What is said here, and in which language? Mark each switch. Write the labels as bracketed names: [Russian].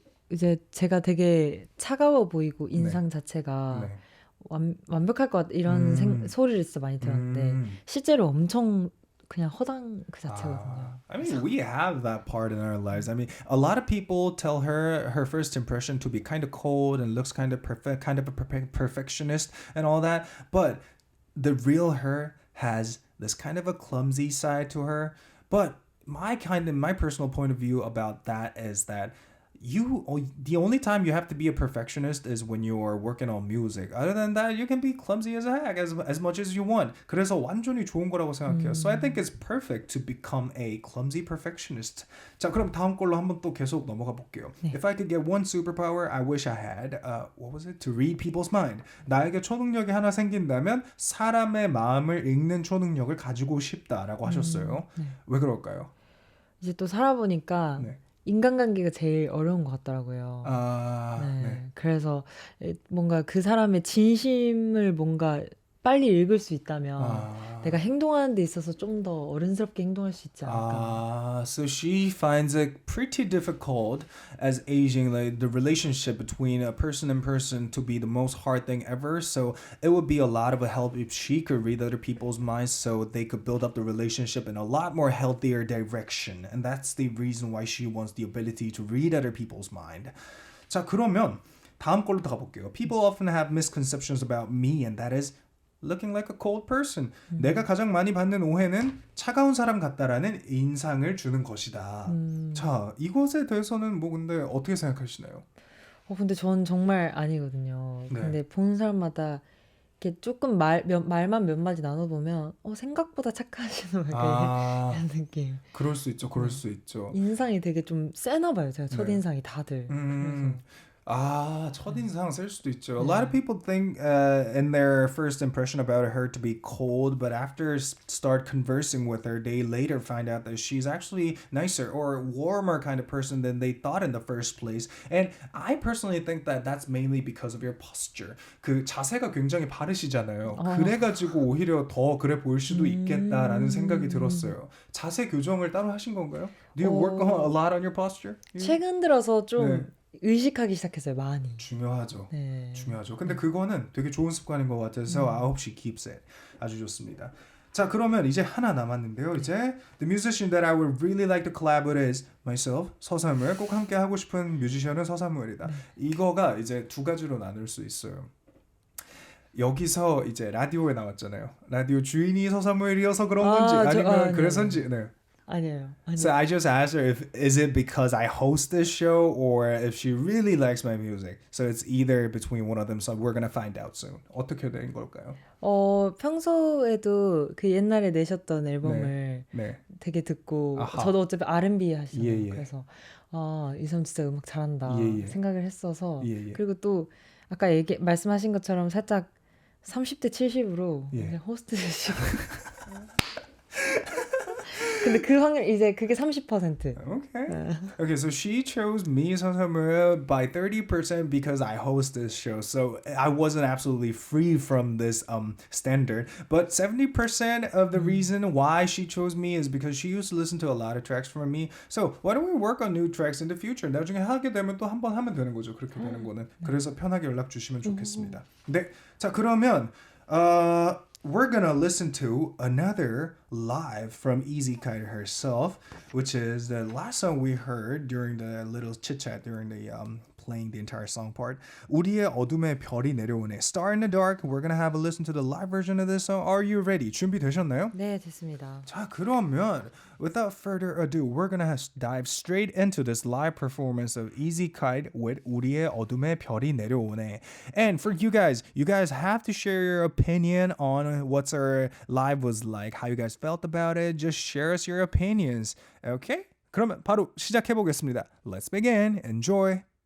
[Korean] 이제 제가 되게 차가워 보이고 인상 자체가 완벽할 것 같다 이런 소리를 진짜 많이 들었는데 실제로 엄청 그냥 허당 그 자체거든요. [English] I mean, we have that part in our lives. I mean, a lot of people tell her first impression to be kind of cold and looks kind of perfect, kind of a perfectionist and all that. But the real her has this kind of a clumsy side to her. But my personal point of view about that is that the only time you have to be a perfectionist is when you're working on music. Other than that, you can be clumsy as a heck as much as you want. [Korean] 그래서 완전히 좋은 거라고 생각해요. [English] So I think it's perfect to become a clumsy perfectionist. [Korean] 자, 그럼 다음 걸로 한번 또 계속 넘어가 볼게요. 네. [English] If I could get one superpower, I wish I had. What was it? To read people's mind. [Korean] 나에게 초능력이 하나 생긴다면 사람의 마음을 읽는 초능력을 가지고 싶다라고 하셨어요. 네. 왜 그럴까요? 이제 또 살아보니까 네. 인간관계가 제일 어려운 것 같더라고요. 네. 네. 그래서 뭔가 그 사람의 진심을 뭔가 빨리 읽을 수 있다면 내가 행동하는 데 있어서 좀 더 어른스럽게 행동할 수 있지 않을까. [English] So she finds it pretty difficult as aging, like the relationship between a person and person to be the most hard thing ever. So it would be a lot of a help if she could read other people's minds so they could build up the relationship in a lot more healthier direction. And that's the reason why she wants the ability to read other people's mind. [Korean] 자, 그러면 다음 걸로 더 가볼게요. [English] People often have misconceptions about me, and that is looking like a cold person. [Korean] 내가 가장 많이 받는 오해는 차가운 사람 같다라는 인상을 주는 것이다. 자, 이것에 대해서는 뭐 근데 어떻게 생각하시나요? 근데 전 정말 아니거든요. 네. 근데 본 사람마다 이렇게 조금 말만 몇 마디 나눠보면 생각보다 착하시는 이런 느낌. 그럴 수 있죠. 그럴 수 있죠. 인상이 되게 좀 세나 봐요. 제가 첫인상이 다들. 그래서. 첫인상 쓸 수도 있죠. [English] A lot of people think in their first impression about her to be cold, but after start conversing with her, they later find out that she's actually nicer or warmer kind of person than they thought in the first place. And I personally think that that's mainly because of your posture. [Korean] 그 자세가 굉장히 바르시잖아요. 그래가지고 오히려 더 그래 보일 수도 있겠다라는 생각이 들었어요. 자세 교정을 따로 하신 건가요? [English] Do you work a lot on your posture? [Korean] 최근 들어서 좀 의식하기 시작했어요. 많이. 중요하죠. 네. 중요하죠. 근데 그거는 되게 좋은 습관인 것 같아서 [English] I hope she keeps it. [Korean] 아주 좋습니다. 자, 그러면 이제 하나 남았는데요. 이제 [English] the musician that I would really like to collab with is myself. [Korean] 서사물. 꼭 함께 하고 싶은 뮤지션은 서사물이다. 이거가 이제 두 가지로 나눌 수 있어요. 여기서 이제 라디오에 나왔잖아요. 라디오 주인이 서사물이어서 그런 건지 아니면 그래서인지. 네. 아니에요. [English] So I just asked her if is it because I host this show or if she really likes my music. So it's either between one of them. So we're gonna find out soon. [Korean] 어떻게 된 걸까요? 평소에도 그 옛날에 내셨던 앨범을 되게 듣고 저도 어차피 R&B 하시잖아요. 그래서 이 사람 진짜 음악 잘한다 생각을 했어서 그리고 또 아까 말씀하신 것처럼 살짝 30대 70으로 호스트 되시고 근데 그 확률 이제 그게 30%. [English] Okay, so she chose me 서사물 by 30% because I host this show. So I wasn't absolutely free from this standard. But 70% of the reason why she chose me is because she used to listen to a lot of tracks from me. So why don't we work on new tracks in the future? [Korean] 나중에 하게 되면 또 한 번 하면 되는 거죠. 그렇게 되는 거는. 그래서 편하게 연락 주시면 좋겠습니다. 네, 자 그러면 [English] we're gonna listen to another live from Izykite herself, which is the last song we heard during the little chit chat during the playing the entire song part. [Korean] 우리의 어둠에 별이 내려오네. [English] Star in the Dark. We're gonna have a listen to the live version of this song. Are you ready? [Korean] 준비되셨나요? 네, 됐습니다. 자, 그러면 [English] without further ado, we're gonna dive straight into this live performance of Izykite with 우리의 어둠에 별이 내려오네. And for you guys have to share your opinion on what's our live was like, how you guys felt about it. Just share us your opinions. Okay? [Korean] 그러면 바로 시작해 보겠습니다. [English] Let's begin. Enjoy.